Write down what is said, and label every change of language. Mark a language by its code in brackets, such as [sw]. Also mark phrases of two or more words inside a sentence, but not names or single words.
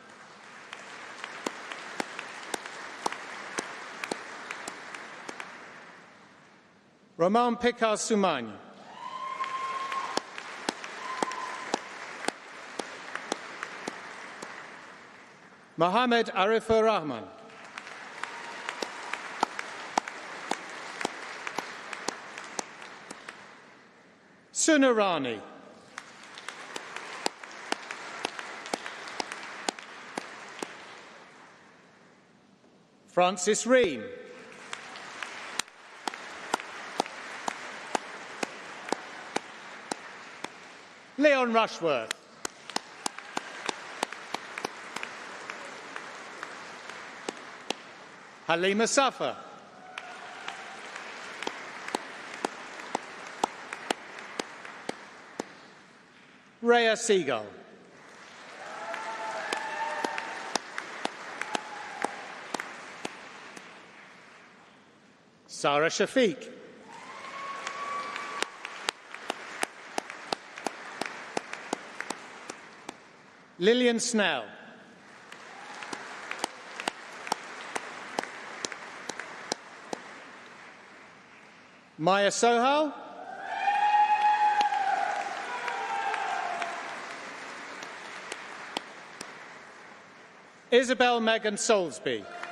[en] Roman Picard Soumagne. Mohammed Arifur Rahman. Suna Rani. Francis Ream. Leon Rushworth. Halima Safa. Rhea Seagull. Sarah Shafiq. Lillian Snell. Maya Sohal. Isabel Megan Soulsby.